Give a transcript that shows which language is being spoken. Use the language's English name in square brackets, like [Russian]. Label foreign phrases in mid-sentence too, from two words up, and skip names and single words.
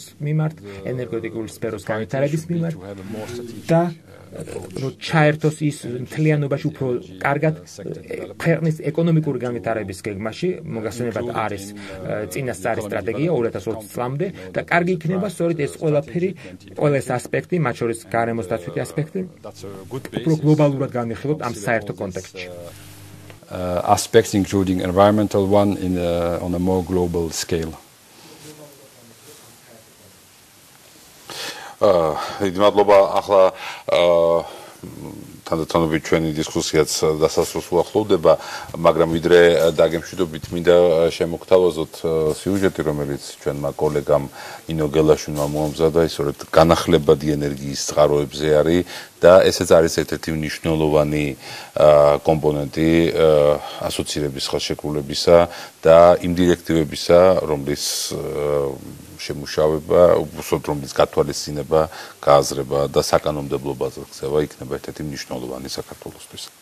[Georgian] მიმართ, ენერგეტიკული სფეროს განვითარების მიმართ და რომ ჩაერთოს ის მთლიანობაში უფრო კარგად ქვეყნის ეკონომიკური განვითარების გეგმაში, მოგახსენებათ არის წინასწარი სტრატეგია 2020 წლამდე და კარგი იქნება სწორედ ეს ყველაფერი, ყველა ეს ასპექტი, მათ შორის გარემოს დაცვითი ასპექტი, უფრო გლობალურად განვიხილოთ ამ საერთო კონტექსტში. [English] Aspects including environmental one on a more global scale. [Georgian] დიდი მადლობა. ახლა თანდათანობით ჩვენი დისკუსიაც დასასრულს უახლოვდება, მაგრამ ვიდრე დაგემშვიდობით მინდა შემოგთავაზოთ სიუჟეტი, რომელიც ჩვენმა კოლეგამ ნინო გელაშვილმა მოამზადა, ისე რომ განახლებადი ენერგიის წყაროებზე არის და ესეც არის ერთ-ერთი მნიშვნელოვანი კომპონენტი ასოცირების ხელშეკრულებისა და იმ დირექტივებისა, რომლის შემუშავება, უბრალოდ რომლის გათვალისწინება, გააზრება და საკანონმდებლობაზე ქცევა იქნება ერთ-ერთი მნიშვნელოვანი საქართველოსთვის.